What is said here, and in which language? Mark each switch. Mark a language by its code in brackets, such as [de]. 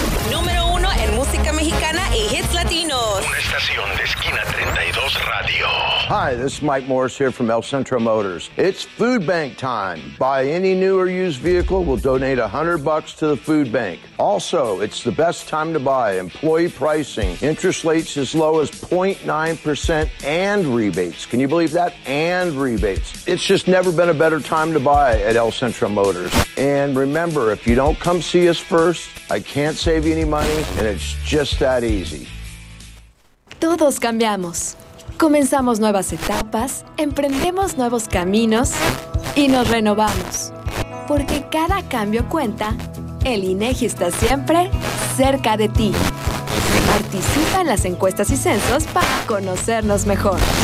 [es] Número uno en música mexicana y hits latinos. Una estación de Esquina 32 Radio. [en] Hi, this is Mike Morris here from El Centro Motors. It's food bank time. Buy any new or used vehicle, we'll donate $100 to the food bank. Also, it's the best time to buy. Employee pricing, interest rates as low as 0.9% and rebates. Can you believe that? And rebates. It's just never been a better time to buy at El Centro Motors. And remember, if you don't come see us first, I can't save you any money, and it's just that easy. [es] Todos cambiamos. Comenzamos nuevas etapas, emprendemos nuevos caminos y nos renovamos. Porque cada cambio cuenta, el INEGI está siempre cerca de ti. Participa en las encuestas y censos para conocernos mejor.